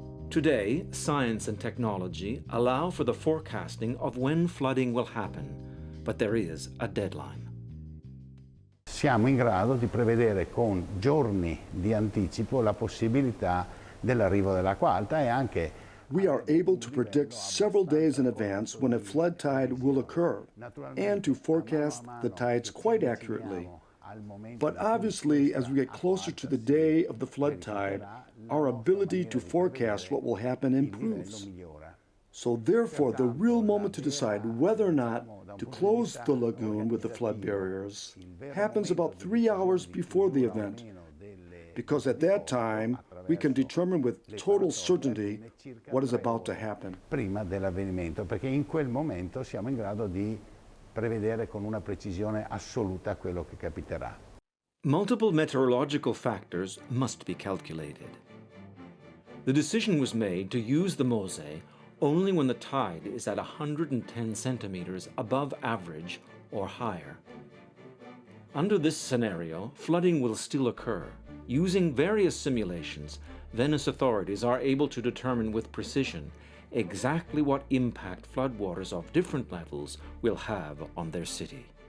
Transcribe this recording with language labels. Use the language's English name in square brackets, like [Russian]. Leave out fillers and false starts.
[English] Today, science and technology allow for the forecasting of when flooding will happen, but there is a deadline. [Italian] Siamo in grado di prevedere con giorni di anticipo la possibilità dell'arrivo dell'acqua alta e anche [English] we are able to predict several days in advance when a flood tide will occur and to forecast the tides quite accurately. But obviously, as we get closer to the day of the flood tide, our ability to forecast what will happen improves. So therefore, the real moment to decide whether or not to close the lagoon with the flood barriers happens about 3 hours before the event, because at that time, we can determine with total certainty what is about to happen. [Italian] Prima dell'avvenimento, perché in quel momento siamo in grado di prevedere con una precisione assoluta quello che capiterà. [English] Multiple meteorological factors must be calculated. The decision was made to use the Mose only when the tide is at 110 centimeters above average or higher. Under this scenario, flooding will still occur. Using various simulations, Venice authorities are able to determine with precision exactly what impact floodwaters of different levels will have on their city.